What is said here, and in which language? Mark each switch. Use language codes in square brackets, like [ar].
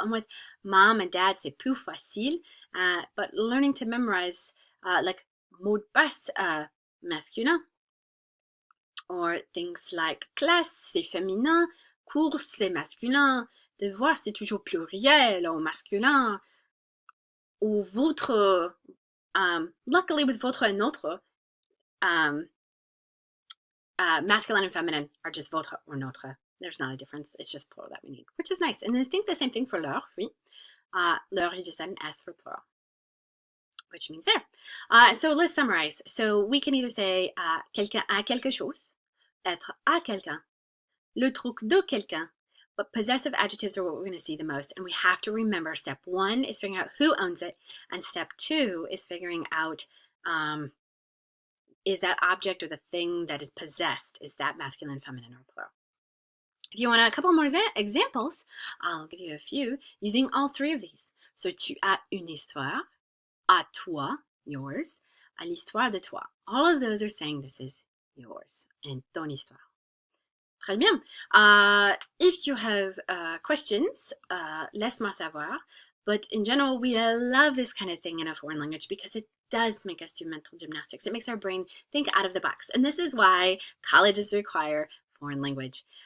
[en] And with mom and dad, [fr] c'est plus facile. [en] But learning to memorize like [fr] mot de passe masculin, [en] or things like classe, [fr] c'est féminin, [en] course, [fr] c'est masculin, [en] devoir, [fr] c'est toujours pluriel ou masculin, [en] ou votre, luckily with votre and notre, masculine and feminine are just votre or notre. There's not a difference. It's just plural that we need, which is nice. And I think the same thing for leur, [fr] oui. [en] Leur, you just add an S for plural, which means there. So let's summarize. So we can either say [fr] quelqu'un a quelque chose, être à quelqu'un, le truc de quelqu'un, [en] but possessive adjectives are what we're going to see the most. And we have to remember step one is figuring out who owns it, and step two is figuring out is that object or the thing that is possessed, is that masculine, feminine, or plural? If you want a couple more examples, I'll give you a few using all three of these. So [fr] tu as une histoire, à toi, [en] yours, [fr] à l'histoire de toi. [en] All of those are saying this is yours and [fr] ton histoire. Très bien. [en] If you have questions, [fr] laisse-moi savoir. [en] But in general, we love this kind of thing in a foreign language because it does make us do mental gymnastics. It makes our brain think out of the box. And this is why colleges require foreign language.